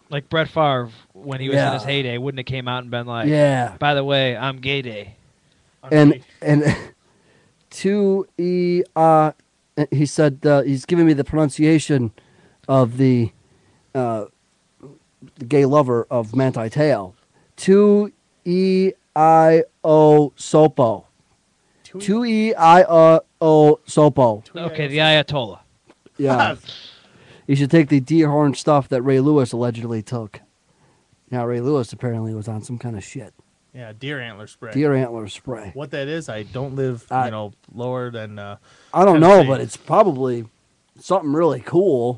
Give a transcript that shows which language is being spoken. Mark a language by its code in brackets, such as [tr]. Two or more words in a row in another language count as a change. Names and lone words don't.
[en] Like Brett Favre, when he was in his heyday, wouldn't have came out and been like, by the way, I'm gay day. And he said he's giving me the pronunciation of the gay lover of Manti Te'o. 2-E-I-O Sopo. 2-E-I-O Sopo. Okay, the Ayatollah. Yeah. You should take the deer horn stuff that Ray Lewis allegedly took. Now, Ray Lewis apparently was on some kind of shit. Yeah, deer antler spray. Deer antler spray. What that is, I don't live, lower than. I don't know, but it's probably something really cool.